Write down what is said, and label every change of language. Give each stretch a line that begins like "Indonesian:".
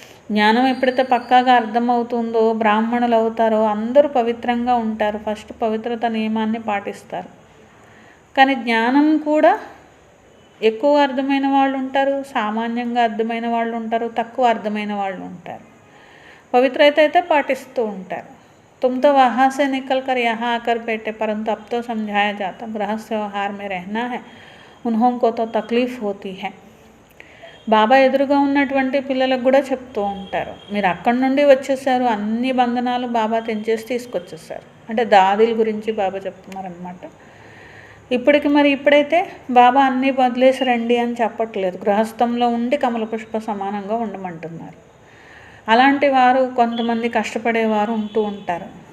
Telugu: జ్ఞానం ఎప్పుడైతే పక్కాగా అర్థమవుతుందో, బ్రాహ్మణులు అవుతారో అందరూ పవిత్రంగా ఉంటారు. ఫస్ట్ పవిత్రత నియమాన్ని పాటిస్తారు. కానీ జ్ఞానం కూడా ఎక్కువ అర్థమైన వాళ్ళు ఉంటారు, సామాన్యంగా అర్థమైన వాళ్ళు ఉంటారు, తక్కువ అర్థమైన వాళ్ళు ఉంటారు. పవిత్రత అయితే పాటిస్తూ ఉంటారు.
Hindi: तुम तो वहाँ से निकल कर यहाँ आकर बैठे, परंतु अब तो समझाया जाता गृहस्थ व्यवहार में रहना है, उन्होंने तो तकलीफ होती है.
Telugu: బాబా ఎదురుగా ఉన్నటువంటి పిల్లలకు కూడా చెప్తూ ఉంటారు, మీరు అక్కడి నుండి వచ్చేసారు, అన్ని బంధనాలు బాబా తెంచేసి తీసుకొచ్చేసారు. అంటే దాదీల గురించి బాబా చెప్తున్నారనమాట. ఇప్పుడైతే బాబా అన్నీ వదిలేసి రండి అని చెప్పట్లేదు. గృహస్థంలో ఉండి కమల పుష్ప సమానంగా ఉండమంటున్నారు. అలాంటి వారు కొంతమంది కష్టపడేవారు ఉంటూ ఉంటారు.